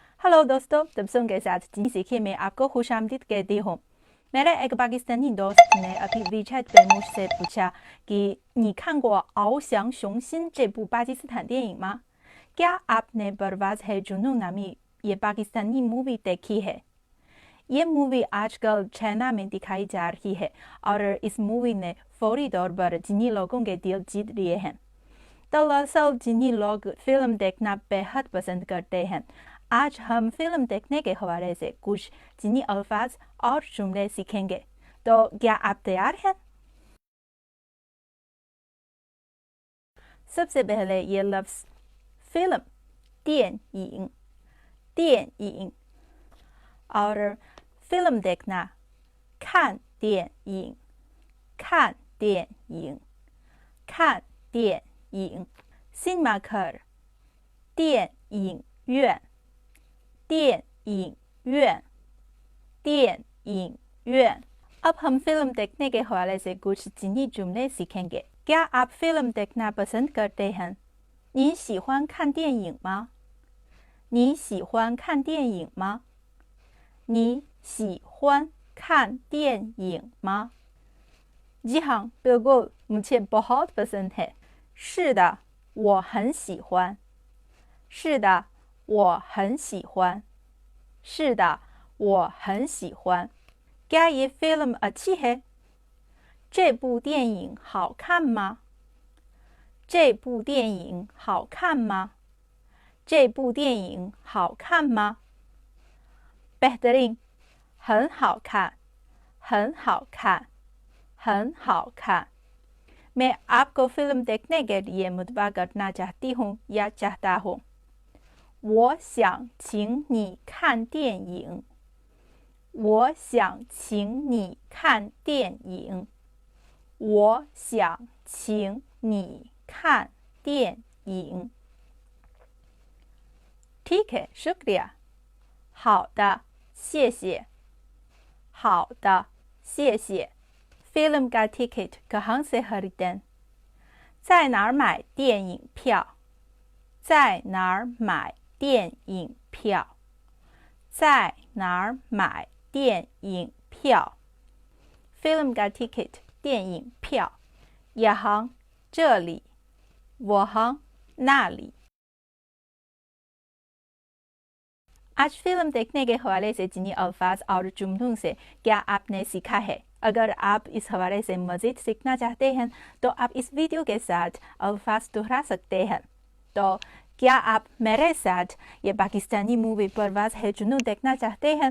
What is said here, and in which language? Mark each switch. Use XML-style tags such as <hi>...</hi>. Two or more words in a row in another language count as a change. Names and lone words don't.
<ur>ہیلو دوستو، تبسم کے ساتھ جی سیکھیے میں آپ کو خوش آمدید کہتی ہوں. میرے ایک پاکستانی دوست نے ابھی WeChat پہ مجھ سے پوچھا کہ</ur> <zh>你看过翱翔雄心这部巴基斯坦电影吗?</zh> <ur>کیا آپ نے پرواز ہے جنون نامی یہ پاکستانی مووی دیکھی ہے? یہ مووی آج کل چائنا میں دکھائی جا رہی ہے اور اس مووی نے فوری طور پر چینی لوگوں کے دل جیت لیے ہیں. دراصل چینی لوگ فلم دیکھنا بے حد پسند کرتے ہیں. آج ہم فلم دیکھنے کے حوالے سے کچھ چینی الفاظ اور جملے سیکھیں گے. تو کیا آپ تیار ہیں؟ سب سے پہلے یہ لفظ فلم,</ur> <zh>电影, 电影 और</zh> <ur>فلم دیکھنا,</ur> <zh>看电影, 看电影, 看电影</zh> <ur>سینما گھر,</ur> <zh>电影院, 电影院, 电影院</zh> <ur>اب ہم فلم دیکھنے کے حوالے سے کچھ چینی جملے سیکھیں گے. کیا آپ فلم دیکھنا پسند کرتے ہیں?</ur> <zh>你喜欢看电影吗? 你喜欢看电影吗? 你喜欢看电影吗?</zh> <ur>جی ہاں، بالکل، مجھے بہت پسند ہے.</ur> <zh>是的，我很喜欢。是的，我很喜欢。是的，我很喜欢。</zh> <ur>کیا یہ فلم اچھی ہے?</ur> <zh>这部电影好看吗？这部电影好看吗？这部电影好看吗？</zh> <ur>بہترین,</ur> <zh>很好看，很好看，很好看。</zh> <ur>میں آپ کو فلم دیکھنے کے لیے مدعو کرنا چاہتی ہوں یا چاہتا ہوں.</ur> <zh>我想请你看电影。我想请你看电影。我想请你看电影。</zh> <ur>ٹھیک ہے، شکریہ.</ur> <zh>好的，谢谢。好的，谢谢。</zh> <ur>فلم کا ٹکٹ کہاں سے خریدیں?</ur> <zh>在哪儿买电影票？在哪儿买电影票？在哪儿买电影票</zh> <ur>فلم کا ٹکٹ 电影票 یہاں 这里 وہاں 那里 آج فلم دیکھنے کے حوالے سے چینی الفاظ اور جملوں سے کیا آپ نے سیکھا ہے? اگر آپ اس حوالے سے مزید سیکھنا چاہتے ہیں تو آپ اس ویڈیو کے ساتھ الفاظ دہرا سکتے ہیں. تو کیا آپ میرے ساتھ یہ پاکستانی مووی پرواز ہے جنون دیکھنا چاہتے ہیں?</ur>